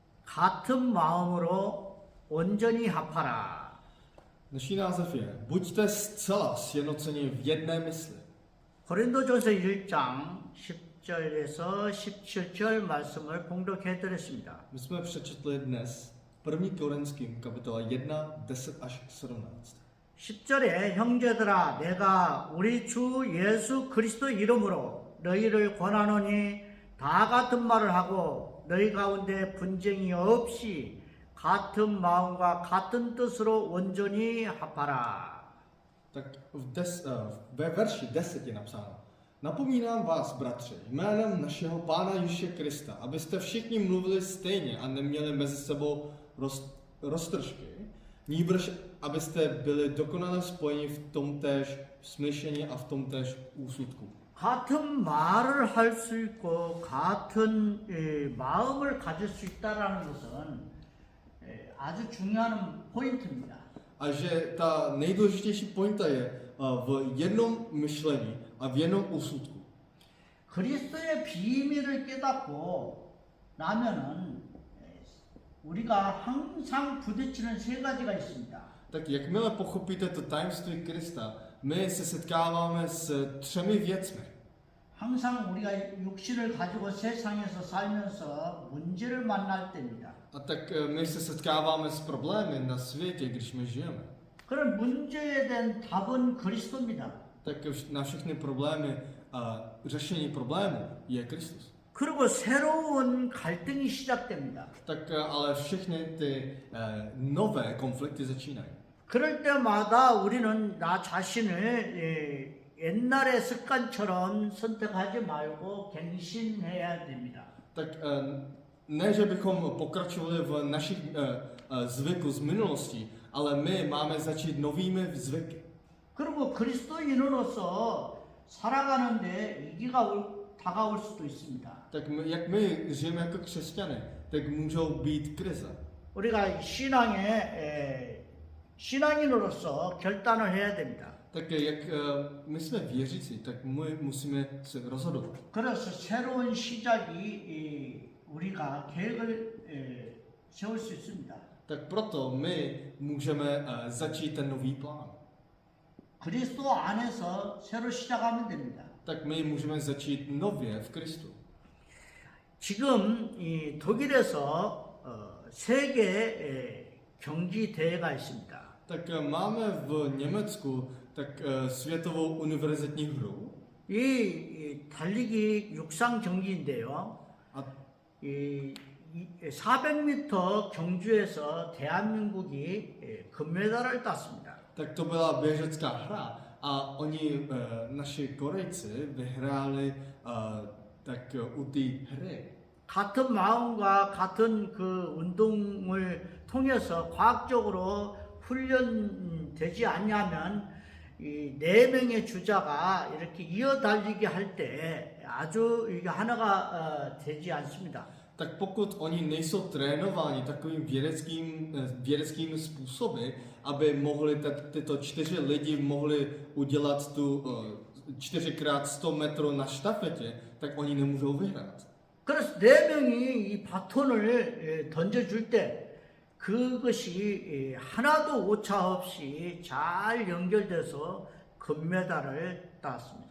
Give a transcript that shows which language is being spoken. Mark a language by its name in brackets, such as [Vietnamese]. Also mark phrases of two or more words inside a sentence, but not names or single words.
[Korean] 같은 마음으로 온전히 합하라. [Czech] Dnešní název je Buďte zcela sjednoceni v jedné mysli. [Korean] 고린도전서 1장 10절에서 17절 말씀을 봉독해 드렸습니다. [Czech] My jsme přečetli dnes 1. Korinským kapitola 1, 10 až 17. [Korean] 10절에 형제들아 내가 우리 주 예수 그리스도 이름으로 너희를 권하노니 다 같은 말을 하고 너희 가운데 분쟁이 없이 같은 마음과 같은 뜻으로 온전히 합하라. [Czech] Tak ve verši 10 je napsáno: Napomínám vás, bratři, jménem našeho Pána Ježíše Krista, abyste všichni mluvili stejně a neměli mezi sebou roztržky, nýbrž abyste byli dokonale spojeni v tomtéž smýšlení a v tomtéž úsudku. [Korean] 같은 말을 할 수 있고 같은 마음을 가질 수 있다라는 것은 아주 중요한 포인트입니다. [Czech] A že ta nejdůležitější pointa je v jednom myšlení a v jednom úsudku. [Korean] 그리스도의 비밀을 깨닫고 나면은 우리가 항상 부딪히는 세 가지가 있습니다. [Czech] Tak jakmile pochopíte to tajemství Krista, my se setkáváme s třemi věcmi. [Korean] 항상 우리가 육신을 가지고 세상에서 살면서 문제를 만날 때입니다. [Czech] A tak my se setkáváme s problémy na světě, když my žijeme. [Korean] 그런 문제에 대한 답은 그리스도입니다. [Czech] Tak na všechny problémy a řešení problémů je Kristus. [Korean] 그리고 새로운 갈등이 시작됩니다. [Czech] Tak ale všechny ty nové konflikty začínají. [Korean] 그럴 때마다 우리는 나 자신을 옛날의 습관처럼 선택하지 말고 갱신해야 됩니다. [Czech] Tak ne, že bychom pokračovali v našich zvyku z minulosti, ale my máme začít novými zvyky. [Korean] 그리고 그리스도인으로서 살아가는데 위기가 다가올 수도 있습니다. [Czech] Tak jak my žijeme jako křesťany, tak můžou být krize. [Korean] 우리가 신앙인으로서 결단을 해야 됩니다. [Czech] Tak jak my jsme věřící, tak my musíme se rozhodovat. [Korean] 그래서 새로운 시작이 우리가 계획을 세울 수 있습니다. [Czech] Tak proto my můžeme začít ten nový plán. [Korean] 그리스도 안에서 새로 시작하면 됩니다. [Czech] Tak my můžeme začít nově v Kristu. [Korean] 지금 이 독일에서 세계 경기 대회가 있습니다. [Czech] Tak máme v Německu tak světovou univerzitní hru. [Korean] 이 달리기 육상 경기인데요. [Czech] A [Korean] 이 400m 경주에서 대한민국이 금메달을 땄습니다. [Czech] tak to byla běžecká hra a oni, naši Korejci, vyhráli tak u té hry. [Korean] 같은 마음과 같은 그 운동을 통해서 과학적으로 훈련되지 않냐면 이 4명의 주자가 이렇게 이어 달리기 할 때 아주 이게 하나가 되지 않습니다. [Czech] Tak pokud oni nejsou trénováni takovým vědeckým způsoby, aby mohli tyto 4 lidi mohli udělat tu 4x100 metrů na štafetě, tak oni nemůžou vyhrát. [Korean] 그래서 4명이 이 바톤을 던져줄 때 그것이 하나도 오차 없이 잘 연결돼서 금메달을 땄습니다.